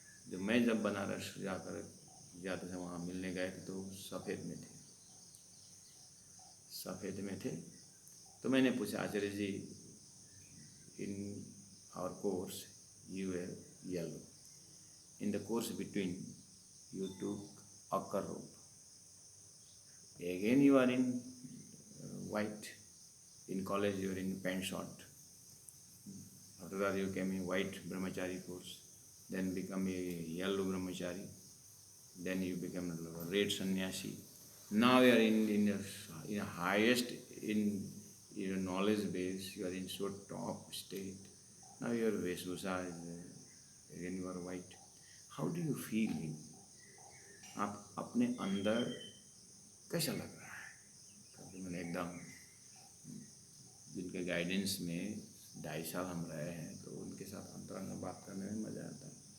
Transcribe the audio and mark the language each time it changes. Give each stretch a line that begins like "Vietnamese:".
Hindi: जो मैं जब बनारस जाते थे वहाँ मिलने गए थे तो सफ़ेद में थे, सफ़ेद में थे। तो मैंने पूछा,
English: Acharya ji, in our course you were yellow, in the course between you took ochre robe. Again you are in white. In college you are in pant short. After that you came in white brahmachari course. Then become a yellow brahmachari. Then you become a red sannyasi. Now you are in highest in your knowledge base. You are in so top state. Now your Veshusa is again you are white. How do you feel?
Hindi: आप अपने अंदर कैसा लग रहा है? क्योंकि मैंने एकदम जिनके गाइडेंस में 2.5 साल हम रहे हैं, तो उनके साथ अंतरंग में बात करने में मज़ा आता है।